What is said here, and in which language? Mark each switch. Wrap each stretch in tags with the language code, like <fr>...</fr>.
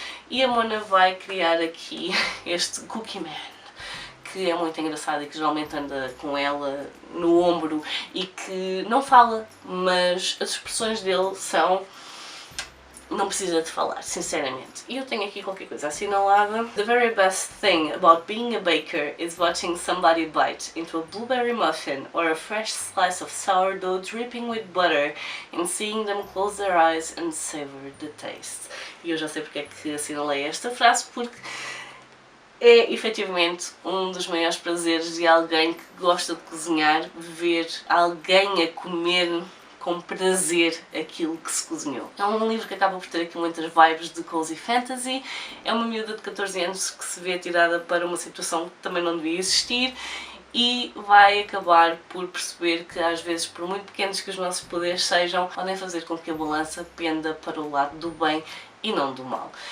<pt>E a Mona vai criar aqui este Cookie Man, que é muito engraçado e que geralmente anda com ela no ombro e que não fala, mas as expressões dele são não precisa de falar, sinceramente. E eu tenho aqui qualquer coisa assinalada.</pt> <en>The very best thing about being a baker is watching somebody bite into a blueberry muffin or a fresh slice of sourdough dripping with butter and seeing them close their eyes and savor the taste.</en> <pt>E eu já sei porque é que assinalei esta frase, porque é efetivamente um dos maiores prazeres de alguém que gosta de cozinhar, ver alguém a comer com prazer aquilo que se cozinhou. É um livro que acaba por ter aqui muitas vibes de cozy fantasy, é uma miúda de 14 anos que se vê atirada para uma situação que também não devia existir e vai acabar por perceber que às vezes, por muito pequenos que os nossos poderes sejam, podem fazer com que a balança penda para o lado do bem e não do mal.</pt>